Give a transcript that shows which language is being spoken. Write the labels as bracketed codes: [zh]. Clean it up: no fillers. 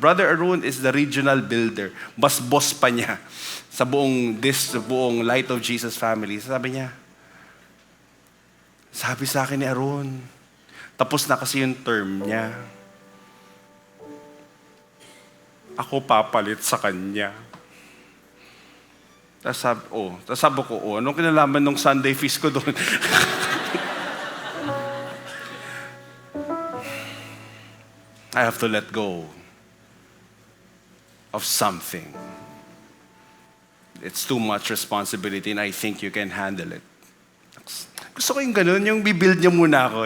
[en] Brother Arun is the regional builder. [tl] Boss pa niya sa buong Light of Jesus family. Sabi niya, sabi sa akin ni Arun, tapos na kasi yung term niya. Ako papalit sa kanya. Tapos sabi ko, anong kinalaman nung Sunday feast ko doon? [en] I have to let go of something. It's too much responsibility and I think you can handle it. [tl] Gusto ko yung ganun, yung bibuild niya muna ako.